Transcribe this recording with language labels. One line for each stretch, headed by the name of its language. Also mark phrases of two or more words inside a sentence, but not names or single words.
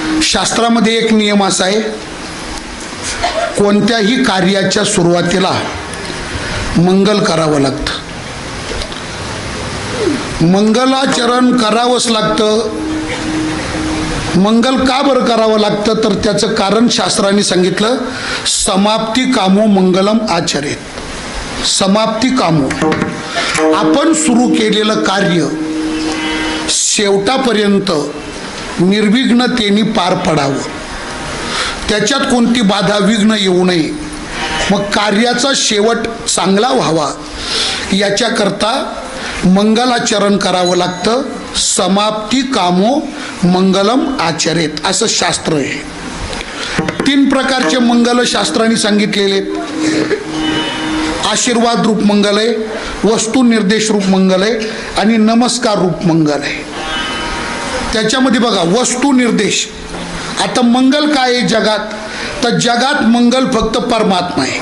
Marathi: शास्त्रामध्ये एक नियम असा आहे, कोणत्याही कार्याच्या सुरुवातीला मंगल करावं लागतं. मंगलाचरण करावंच लागतं. मंगल का बरं करावं लागतं तर त्याचं कारण शास्त्राने सांगितलं,
Sanskrit: समाप्ती कामो मंगलम आचरेत. समाप्ती कामो,
Marathi: आपण सुरू केलेलं कार्य शेवटापर्यंत निर्विघ्नतेने पार पडावं, त्याच्यात कोणती बाधा विघ्न येऊ नये, मग कार्याचा शेवट चांगला व्हावा याच्याकरता मंगलाचरण करावं लागतं.
Sanskrit: समाप्ती कामो मंगलम आचरेत
Marathi: असं शास्त्र आहे. 3 प्रकारचे मंगल शास्त्राने सांगितलेले. आशीर्वाद रूप मंगल आहे, वस्तू निर्देश रूप मंगल आहे आणि नमस्कार रूप मंगल आहे. त्याच्यामध्ये बघा वस्तू निर्देश. आता मंगल काय आहे जगात, तर जगात मंगल फक्त परमात्मा आहे.